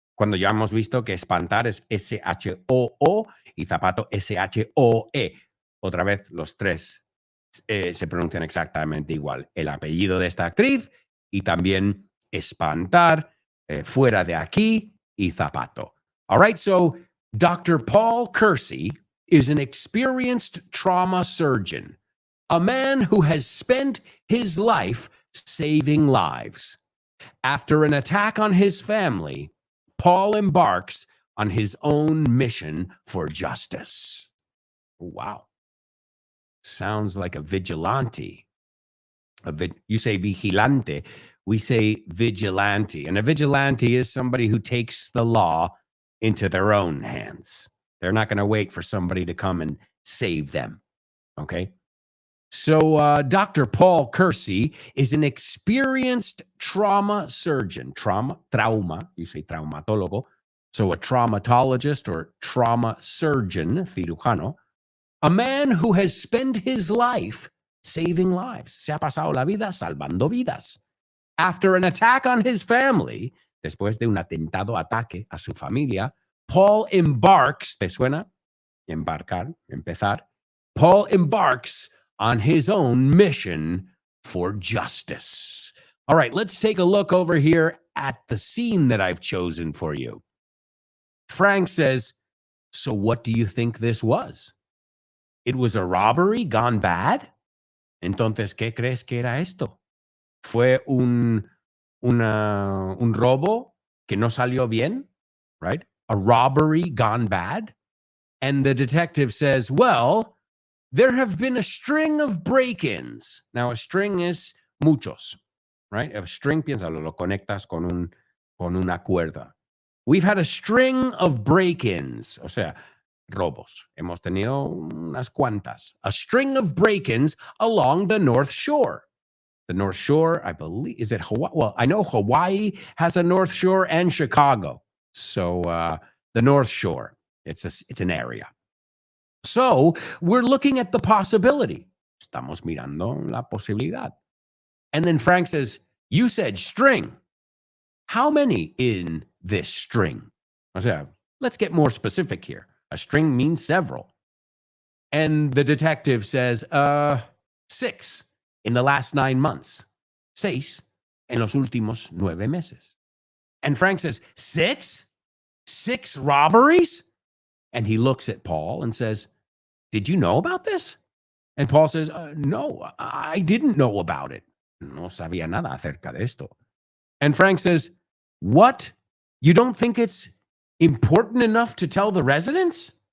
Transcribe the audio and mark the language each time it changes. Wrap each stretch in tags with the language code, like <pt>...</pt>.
<es>Cuando ya hemos visto que espantar es S-H-O-O y zapato S-H-O-E. Otra vez, los tres se pronuncian exactamente igual. El apellido de esta actriz y también espantar, fuera de aquí y zapato.</es> <en>All right, so Dr. Paul Kersey is an experienced trauma surgeon, a man who has spent his life saving lives. After an attack on his family, Paul embarks on his own mission for justice. Wow. Sounds like a vigilante. You say vigilante. We say vigilante. And a vigilante is somebody who takes the law into their own hands. They're not going to wait for somebody to come and save them. Okay? So Dr. Paul Kersey is an experienced trauma surgeon. Trauma, you say traumatólogo. So a traumatologist or trauma surgeon, cirujano, a man who has spent his life saving lives.</en> <es>Se ha pasado la vida salvando vidas.</es> <en>After an attack on his family,</en> <es>después de un atentado ataque a su familia,</es> <en>Paul embarks,</en> <es>¿te suena? Embarcar, empezar.</es> <en>Paul embarks on his own mission for justice. All right, let's take a look over here at the scene that I've chosen for you. Frank says, so what do you think this was? It was a robbery gone bad?</en> <es>Entonces, ¿qué crees que era esto? ¿Fue un robo que no salió bien?</es> <en>Right? A robbery gone bad? And the detective says, well, there have been a string of break-ins. Now, a string is muchos, right?</en> <es>A string, piénsalo, lo conectas con una cuerda.</es> <en>We've had a string of break-ins,</en> <es>o sea, robos. Hemos tenido unas cuantas.</es> <en>A string of break-ins along the North Shore. The North Shore, I believe, is it Hawaii? Well, I know Hawaii has a North Shore and Chicago. So the North Shore, it's an area. So we're looking at the possibility.</en> <es>Estamos mirando la posibilidad.</es> <en>And then Frank says, you said string. How many in this string?</en> <es>O sea,</es> <en>let's get more specific here. A string means several. And the detective says, 6 in the last 9 months.</en> <es>6 en los últimos 9 meses.</es> <en>And Frank says, 6? 6 robberies? And he looks at Paul and says, did you know about this? And Paul says, no, I didn't know about it.</en> <es>No sabía nada acerca de esto.</es> <en>And Frank says, what? You don't think it's important enough to tell the residents?</en>